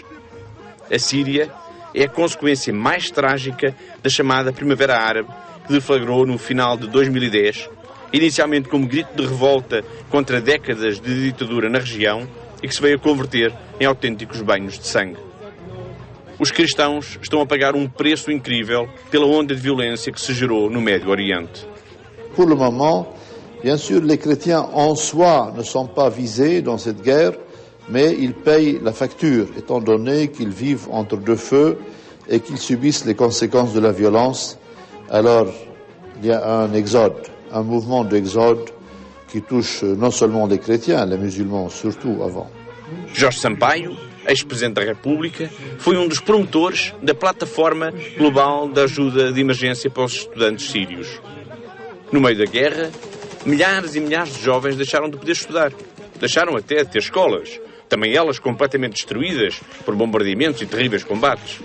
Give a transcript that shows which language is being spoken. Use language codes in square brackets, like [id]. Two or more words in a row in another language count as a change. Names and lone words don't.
[pt] A Síria é a consequência mais trágica da chamada Primavera Árabe, que deflagrou no final de 2010, inicialmente como grito de revolta contra décadas de ditadura na região e que se veio a converter em autênticos banhos de sangue. Os cristãos estão a pagar um preço incrível pela onda de violência que se gerou no Médio Oriente. [fr] Pour le moment, bien sûr, les chrétiens en soi ne sont pas visés dans cette guerre, mais ils payent la facture, étant donné qu'ils vivent entre deux feux et qu'ils subissent les conséquences de la violence. Alors, il y a un exode, un mouvement d'exode qui touche non seulement les chrétiens, les musulmans surtout avant. [pt] Jorge Sampaio, ex-presidente da República, foi um dos promotores da plataforma global de ajuda de emergência para os estudantes sírios. No meio da guerra, milhares e milhares de jovens deixaram de poder estudar. Deixaram até de ter escolas, também elas completamente destruídas por bombardeamentos e terríveis combates.